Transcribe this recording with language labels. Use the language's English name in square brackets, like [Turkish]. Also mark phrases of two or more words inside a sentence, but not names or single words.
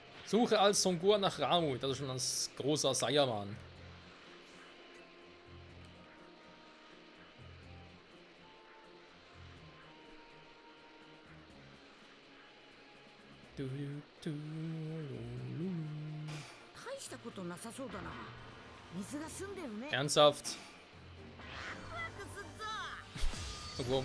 [German] Suche als Son Gohan nach Ramu. Das ist schon ein großer Saiyaman. Du, du, lu. [Japanese] 大したことなさそうだな。水が澄んでるね。 [German] Ernsthaft? [Japanese] ワクすっぞ。